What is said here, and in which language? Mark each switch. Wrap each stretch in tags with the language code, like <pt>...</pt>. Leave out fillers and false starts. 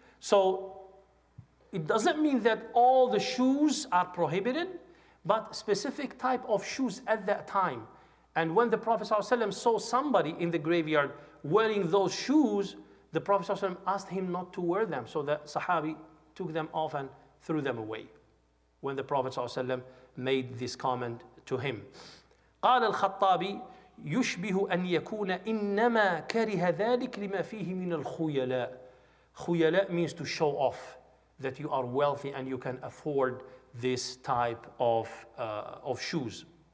<en>So it doesn't mean that all the shoes are prohibited, but specific type of shoes at that time. And when the Prophet ﷺ saw somebody in the graveyard wearing those shoes, the Prophet ﷺ asked him not to wear them. So the Sahabi took them off and threw them away when the Prophet ﷺ made this comment to him.</en> <ar>قال الخطابي يشبه أن يكون إنما كره ذلك لما فيه من الخيلاء.</ar> <en>خيلاء means to show off that you are wealthy and you can afford this type of shoes.</en>